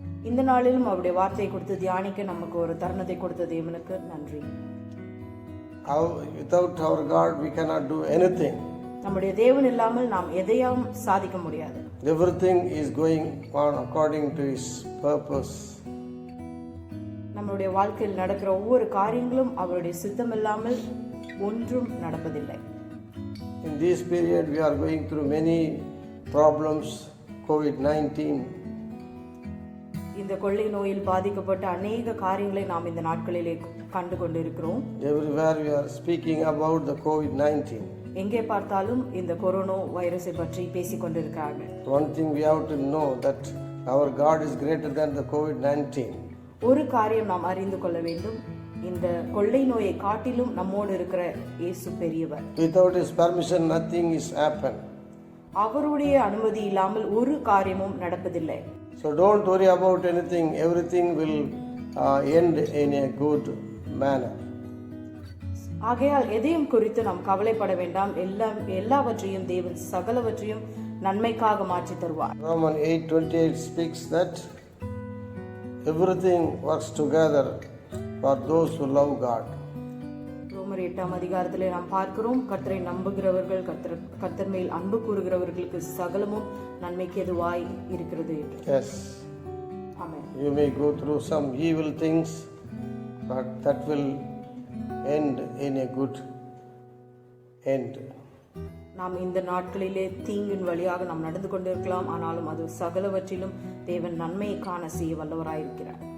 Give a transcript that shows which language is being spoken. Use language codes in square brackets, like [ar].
[ta] இந்த நாளிலும் அவருடைய வார்த்தையை கொடுத்து தியானிக்க நமக்கு ஒரு தருணத்தை கொடுத்த தேவனுக்கு நன்றி. [en] Without our God we cannot do anything. [ta] நம்முடைய தேவன் இல்லாமல் நாம் எதையும் சாதிக்க முடியாது. [en] Everything is going on according to His purpose. [ta] நம்முடைய வாழ்க்கையில் நடக்கிற ஒவ்வொரு காரியங்களும் அவருடைய சித்தம் இல்லாமல் ஒன்றும் நடப்பதில்லை. [en] In this period we are going through many problems, COVID-19. [ta] இந்த கொள்ளை நோயில் பாதிக்கப்பட்ட அநேக காரியங்களை நாம் இந்த நாட்களிலே கண்டு கொண்டிருக்கிறோம். [en] Everywhere we are speaking about the COVID-19. [ta] எங்கே பார்த்தாலும் இந்த கொரோனா வைரஸை பற்றி பேசிக் கொண்டிருக்கிறார்கள். [en] One thing we have to know that our God is greater than the COVID-19. [ta] ஒரு காரியம் நாம் அறிந்து கொள்ள வேண்டும், இந்த கொள்ளை நோயை காட்டிலும் நம்மோடு இருக்கிற இயேசு பெரியவர். [en] Without His permission nothing is happen. [ta] அவருடைய அனுமதி இல்லாமல் ஒரு காரியமும் நடப்பதில்லை. [en] So don't worry about anything. Everything will end in a good manner. [ta] ஆகையால் எதையும் குறித்து நாம் கவலைப்பட வேண்டாம். எல்லாவற்றையும் தேவன் சகலவற்றையும் நன்மைக்காக மாற்றி தருவார். [en] Romans 8:28 speaks that everything works together for those who love God. [ta] ரோமர் 8ஆம் அதிகாரத்திலே நாம் பார்க்கிறோம், கர்த்தரை நம்புகிறவர்கள், கர்த்தர் மேல் அன்பு கூறுகிறவர்களுக்கு சகலமும் நன்மைக்கு எதுவாய் இருக்கிறது. [en] Yes. [ta] Amen. [en] You may go through some evil things, but that will end in a good end. [ta] நாம் இந்த நாட்களிலே தீங்கின் வழியாக நாம் நடந்து கொண்டிருக்கலாம், ஆனாலும் அது சகலவற்றிலும் தேவன் நன்மையை காண செய்ய வல்லவராயிருக்கிறார்.